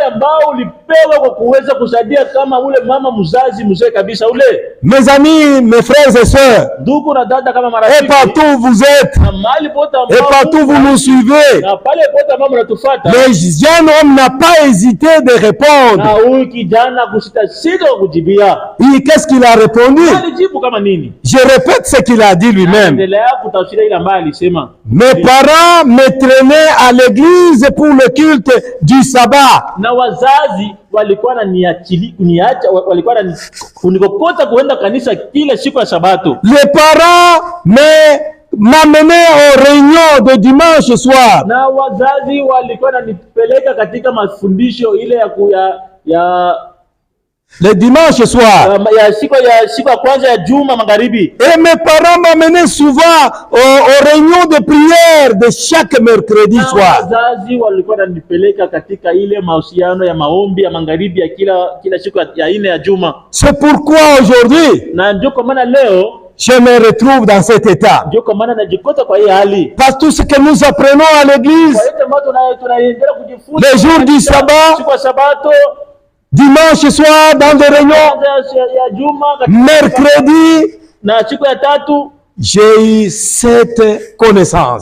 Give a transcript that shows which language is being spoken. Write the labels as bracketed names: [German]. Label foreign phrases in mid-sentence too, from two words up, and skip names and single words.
[French] Mes amis, mes frères et sœurs, et partout où vous êtes, et partout où vous nous suivez, le jeune homme n'a pas hésité de répondre. Et qu'est-ce qu'il a répondu? Je répète ce qu'il a dit lui-même. Mes parents me traînaient à l'église pour le culte du sabbat. [Swahili] Walikuwa kunikokota kuenda kanisa kila siku ya Sabato. [French] Les parents m'amenaient aux réunions de dimanche soir. [Swahili] Na wazazi walikuwa wananipeleka katika mafundisho ile ya [French] le dimanche soir. [Swahili] siku ya kwanza ya juma magharibi. [French] Et mes parents m'amenaient souvent aux réunions de prière de chaque mercredi soir. [Swahili] Wazazi walikuwa wananipeleka katika ile mahusiano ya maombi ya magharibi ya kila siku ya ine ya juma. [French] C'est pourquoi aujourd'hui, [Swahili] na ndio kwa maana leo [French] je me retrouve dans cet état. Parce tout ce que nous apprenons à l'église, les jours du sabbat, dimanche soir dans des réunions, mercredi, j'ai eu cette connaissance.